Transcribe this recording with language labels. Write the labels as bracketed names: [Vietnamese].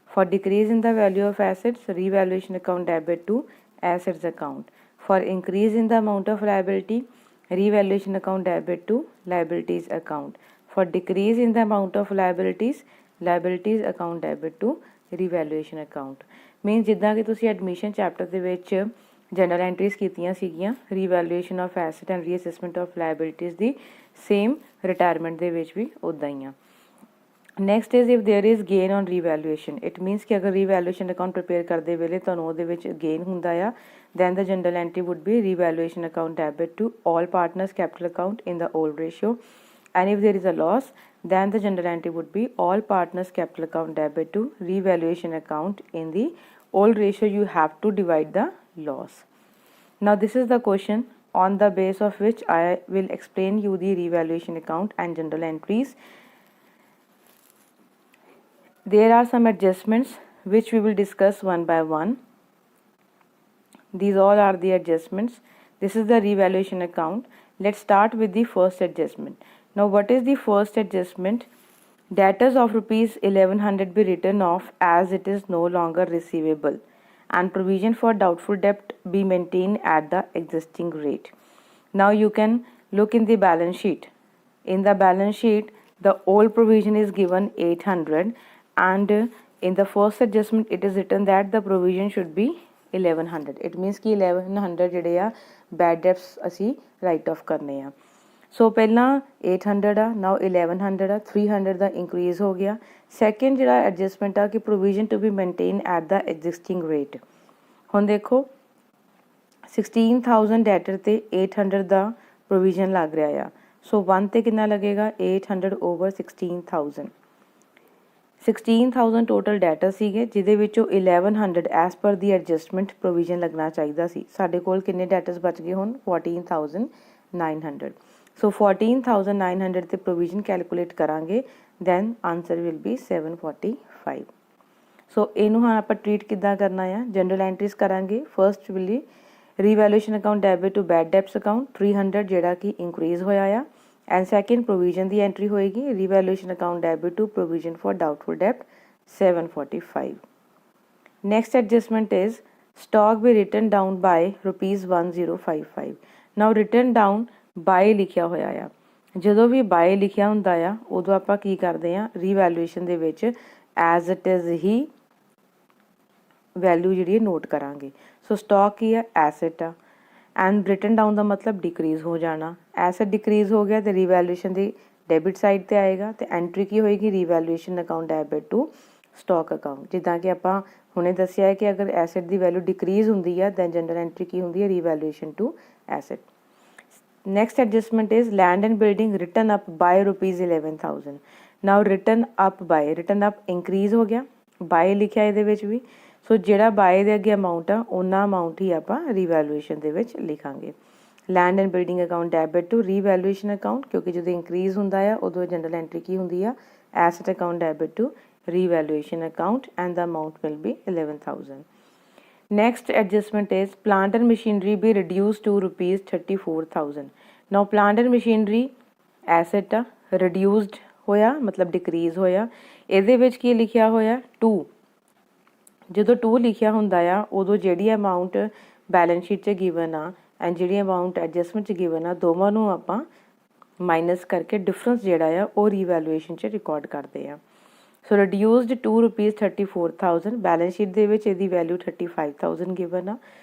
[English] For decrease in the value of assets, revaluation account debit to assets account. For increase in the amount of liability, revaluation account debit to liabilities account. For decrease in the amount of liabilities, liabilities account debit to revaluation account. [Punjabi] Means ਜਿੱਦਾਂ ਕਿ ਤੁਸੀਂ admission chapter ਦੇ ਵਿੱਚ general entries ਕੀਤੀਆਂ ਸੀਗੀਆਂ [English] revaluation of asset and reassessment of liabilities [Punjabi] ਦੀ same retirement ਦੇ ਵਿੱਚ ਵੀ ਉੱਦਾਂ ਹੀ ਆ। [English] next is if there is gain on revaluation, it means [Punjabi] ਕਿ ਅਗਰ ਰੀਵੈਲੂਏਸ਼ਨ ਅਕਾਊਂਟ ਪ੍ਰਿਪੇਅਰ ਕਰਦੇ ਵੇਲੇ ਤੁਹਾਨੂੰ ਉਹਦੇ ਵਿੱਚ ਗੇਨ ਹੁੰਦਾ ਆ, [English] then the journal entry would be revaluation account debit to all partners capital account in the old ratio. And if there is a loss, then the journal entry would be all partners capital account debit to revaluation account in the old ratio. You have to divide the loss. Now this is the question on the base of which I will explain you the revaluation account and journal entries. There are some adjustments which we will discuss one by one. These all are the adjustments. This is the revaluation account. Let's start with the first adjustment. Now what is the first adjustment? Debtors of rupees 1100 be written off as it is no longer receivable, and provision for doubtful debt be maintained at the existing rate. Now you can look in the balance sheet. In the balance sheet, the old provision is given 800, and in the first adjustment it is written that the provision should be 1100. It means [Punjabi] कि 1100 ਜਿਹੜੇ ਆ bad debts ਅਸੀਂ write off ਕਰਨੇ ਆ। ਸੋ ਪਹਿਲਾਂ 800 ਆ, now 1100 ਆ, 300 ਦਾ increase ਹੋ ਗਿਆ। ਸੈਕਿੰਡ ਜਿਹੜਾ ਐਡਜਸਟਮੈਂਟ ਆ ਕਿ [English] provision to be maintained at the existing rate। [Punjabi] ਹੁਣ ਦੇਖੋ 16,000 debtor ਤੇ 800 ਦਾ provision ਲੱਗ ਰਿਹਾ ਆ। ਸੋ 1 ਤੇ ਕਿੰਨਾ ਲੱਗੇਗਾ, 800 over 16,000। 16,000 ਟੋਟਲ ਡੈਟਰ ਸੀਗੇ, ਜਿਹਦੇ ਵਿੱਚੋਂ 1100 ਐਸ ਪਰ ਦੀ ਐਡਜਸਟਮੈਂਟ ਪ੍ਰੋਵੀਜ਼ਨ ਲੱਗਣਾ ਚਾਹੀਦਾ ਸੀ। ਸਾਡੇ ਕੋਲ ਕਿੰਨੇ ਡੈਟਰਸ ਬਚ ਗਏ ਹੁਣ, 14,900। ਸੋ 14,900 ਤੇ ਪ੍ਰੋਵੀਜ਼ਨ ਕੈਲਕੂਲੇਟ ਕਰਾਂਗੇ, [English] Then answer will be 745। [Punjabi] ਸੋ ਇਹਨੂੰ ਹੁਣ ਆਪਾਂ ਟਰੀਟ ਕਿੱਦਾਂ ਕਰਨਾ ਆ, ਜਨਰਲ ਐਂਟਰੀਜ਼ ਕਰਾਂਗੇ। First will be revaluation account debit to bed ਡੈਪਸ account 300 ਜਿਹੜਾ ਕਿ ਇੰਕਰੀਜ਼ ਹੋਇਆ ਆ, and second provision ਦੀ entry ਹੋਏਗੀ revaluation account debit to provision for doubtful debt 745. [English] Next adjustment is stock be written down by rupees 1055. [Punjabi] Now written down by ਲਿਖਿਆ ਹੋਇਆ ਆ, ਜਦੋਂ ਵੀ by ਲਿਖਿਆ ਹੁੰਦਾ ਆ ਉਦੋਂ ਆਪਾਂ ਕੀ ਕਰਦੇ ਆ, revaluation ਦੇ ਵਿੱਚ as it is he value ਜਿਹੜੀ ਹੈ ਨੋਟ ਕਰਾਂਗੇ। ਸੋ ਸਟਾਕ ਕੀ ਆ, ਐਸੈਟ ਆ, ਐਂਡ ਰਿਟਨ ਡਾਊਨ ਦਾ ਮਤਲਬ ਡਿਕਰੀਜ਼ ਹੋ ਜਾਣਾ। ਐਸੈਟ ਡਿਕਰੀਜ਼ ਹੋ ਗਿਆ ਤੇ ਰੀਵੈਲੂਏਸ਼ਨ ਦੀ ਡੈਬਿਟ ਸਾਈਡ ਤੇ ਆਏਗਾ ਤੇ ਐਂਟਰੀ ਕੀ ਹੋਏਗੀ, revaluation account debit to stock account. ਜਿੱਦਾਂ ਕਿ ਆਪਾਂ ਹੁਣੇ ਦੱਸਿਆ ਹੈ ਕਿ ਅਗਰ ਐਸੈਟ ਦੀ ਵੈਲਿਊ ਡਿਕਰੀਜ਼ ਹੁੰਦੀ ਹੈ ਦੈਨ ਜਨਰਲ ਐਂਟਰੀ ਕੀ ਹੁੰਦੀ ਹੈ, revaluation to asset. [English] Next adjustment is land and building written up by rupees 11,000। [Punjabi] Now written up bye, written up increase ਹੋ ਗਿਆ, ਬਾਏ ਲਿਖਿਆ ਇਹਦੇ ਵਿੱਚ ਵੀ। ਸੋ ਜਿਹੜਾ ਬਾਏ ਦੇ ਅੱਗੇ ਅਮਾਊਂਟ ਆ ਉਹਨਾਂ ਅਮਾਊਂਟ ਹੀ ਆਪਾਂ ਰੀਵੈਲੂਏਸ਼ਨ ਦੇ ਵਿੱਚ ਲਿਖਾਂਗੇ। Land and building account debit to revaluation account, ਕਿਉਂਕਿ ਜਦੋਂ ਇੰਕਰੀਜ਼ ਹੁੰਦਾ ਆ ਉਦੋਂ ਜਨਰਲ ਐਂਟਰੀ ਕੀ ਹੁੰਦੀ ਆ, asset account debit to revaluation account, [English] and the amount will be 11,000. Next adjustment is plant and machinery be reduced to rupees 34,000. [Punjabi] Now plant and machinery asset reduced ਹੋਇਆ ਮਤਲਬ decrease ਹੋਇਆ। ਇਹਦੇ ਵਿੱਚ ਕੀ ਲਿਖਿਆ ਹੋਇਆ, 2। ਜਦੋਂ 2 ਲਿਖਿਆ ਹੁੰਦਾ ਆ ਉਦੋਂ ਜਿਹੜੀ ਅਮਾਊਂਟ ਬੈਲੈਂਸ ਸ਼ੀਟ 'ਚ ਗਿਵਨ ਆ ਐਂਡ ਜਿਹੜੀ ਅਮਾਊਂਟ ਐਡਜਸਟਮੈਂਟ 'ਚ ਗਿਵਨ ਆ, ਦੋਵਾਂ ਨੂੰ ਆਪਾਂ ਮਾਈਨਸ ਕਰਕੇ ਡਿਫਰੈਂਸ ਜਿਹੜਾ ਆ ਉਹ ਰੀਵੈਲੂਏਸ਼ਨ 'ਚ ਰਿਕਾਰਡ ਕਰਦੇ ਆ। ਸੋ ਰਿਡਿਊਸਡ ਟੂ ਰੁਪੀਜ਼ 34,000, ਬੈਲੈਂਸ ਸ਼ੀਟ ਦੇ ਵਿੱਚ ਇਹਦੀ ਵੈਲਿਊ 35,000 ਗਿਵਨ ਆ।